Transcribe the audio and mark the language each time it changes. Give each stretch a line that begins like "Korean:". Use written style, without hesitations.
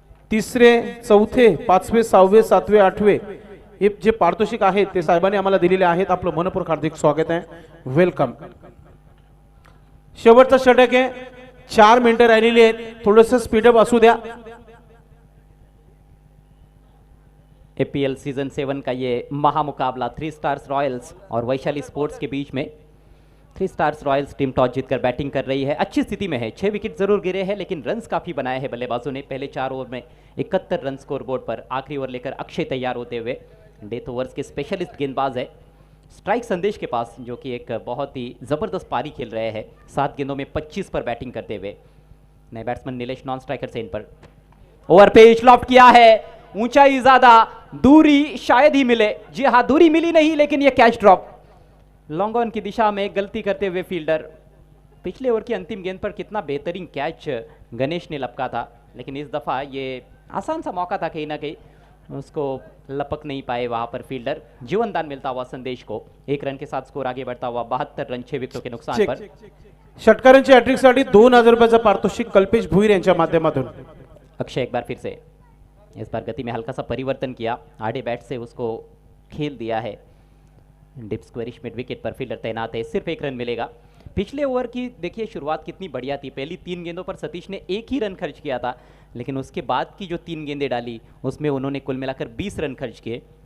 Marathi: 3रे 4थे 5वे 6वे 7वे 8वे हे जे पारितोषिक आहेत ते साहेबांनी आम्हाला दिलेले आहेत. आपलं मनपूर्वक हार्दिक स्वागत आहे. वेलकम. शेवटचा षटक आहे, 4 मिनिटं राहिलेली आहेत, थोडस स्पीडअप असू द्या.
Hindi: एपीएल सीजन 7 का ये महामुकाबला 3 स्टार्स रॉयल्स और वैशाली स्पोर्ट्स के बीच में. 3 स्टार्स रॉयल्स टीम टॉस जीतकर बैटिंग कर रही है. अच्छी स्थिति में है, 6 विकेट जरूर गिरे हैं लेकिन रन्स काफ़ी बनाए हैं बल्लेबाजों ने. पहले 4 ओवर में 71 रन स्कोर बोर्ड पर. आखिरी ओवर लेकर अक्षय तैयार होते हुए. डेथ ओवर्स के स्पेशलिस्ट गेंदबाज है स्ट्राइक संदेश के पास, जो कि एक बहुत ही ज़बरदस्त पारी खेल रहे हैं. 7 गेंदों में 25 पर बैटिंग करते हुए. नए बैट्समैन नीलेश नॉन स्ट्राइकर से इन पर ओवर पेज लॉफ्ट किया है. ऊंचाई ज्यादा, दूरी शायद ही मिले. जी हाँ, दूरी मिली नहीं लेकिन ये कैच ड्रॉप. लॉन्ग ऑन की दिशा में गलती करते हुए फील्डर. पिछले ओवर की अंतिम गेंद पर कितना बेहतरीन कैच गणेश ने लपका था, लेकिन इस दफ़ा ये आसान सा मौका था, कहीं ना कहीं उसको लपक नहीं पाए वहां पर फील्डर. जीवनदान मिलता हुआ संदेश को. 1 रन के साथ स्कोर आगे बढ़ता हुआ. 72 रन 6 विकेटों के नुकसान पर.
Marathi: षटकारांची हॅट्रिकसाठी 2,000 रुपयाचं पारितोषिक कल्पेश भुईर यांच्या माध्यमातून.
Hindi: अक्षय एक बार फिर से. इस बार गति में हल्का सा परिवर्तन किया. आड़े बैट से उसको खेल दिया है. डिप स्क्वेरिश मिड विकेट पर फील्डर तैनात है. सिर्फ 1 रन मिलेगा. पिछले ओवर की देखिए शुरुआत कितनी बढ़िया थी. पहली 3 गेंदों पर सतीश ने 1 ही रन खर्च किया था, लेकिन उसके बाद की जो 3 गेंदें डाली उसमें उन्होंने कुल मिलाकर 20 रन खर्च किए.